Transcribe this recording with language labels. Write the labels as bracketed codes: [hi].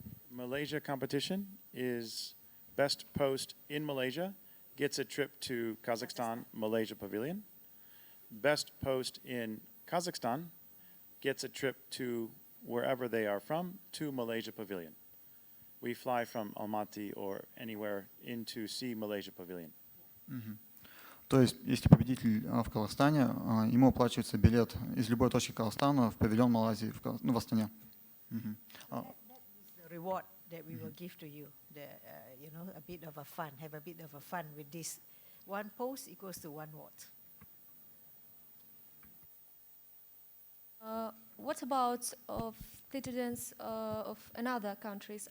[en] Malaysia competition is best post in Malaysia gets a trip to Kazakhstan, Malaysia Pavilion. Best post in Kazakhstan gets a trip to wherever they are from to Malaysia Pavilion. We fly from Almaty or anywhere in to see Malaysia Pavilion. [ru] То есть, если победитель в Казахстане, ему оплачивается билет из любой точки Казахстана в павильон Малайзии, в Астане. [en] That is the reward that we will give to you. A bit of a fun, have a bit of a fun with this. One post equals to 1 watt. What about of citizens of another countries?